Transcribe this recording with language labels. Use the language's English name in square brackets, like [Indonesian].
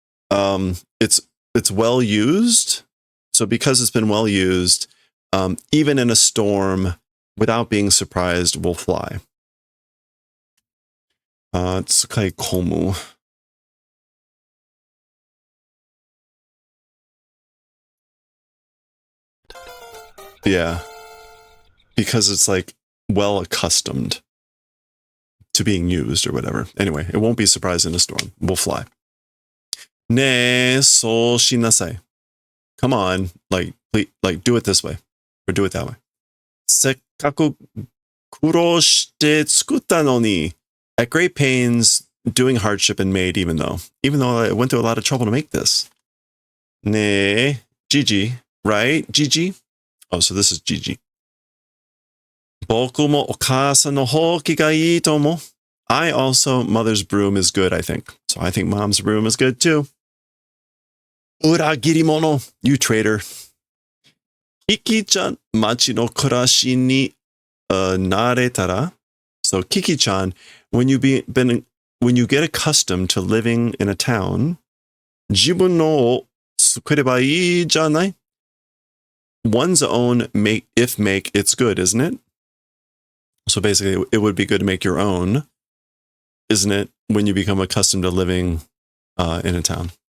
[English] It's well used. So because it's been well used, even in a storm, without being surprised, will fly. [Japanese] 使い込む. [English] Yeah. Because it's like well accustomed to being used or whatever. Anyway, it won't be surprised in a storm. We'll fly. [Japanese] ねえ、そうしなさい. [English] Come on, like do it this way or do it that way. [Japanese] せっかく苦労して作ったのに. [English] At great pains, doing hardship and made, even though I went through a lot of trouble to make this. [Japanese] ねえ, [English] Gigi, right? Gigi? Oh, so this is Gigi. [Japanese] 僕もお母さんのほうきがいいと思う. [English] I also, mother's broom is good, I think. So I think mom's broom is good too. [Japanese] 裏切り者, [English] you traitor. [Japanese] Kiki-chan, 町の暮らしに慣れたら. [English] So Kiki-chan, when you get accustomed to living in a town, [Japanese] 自分のを作ればいいじゃない? [English] One's own make, it's good, isn't it? So basically, it would be good to make your own, isn't it, when you become accustomed to living in a town?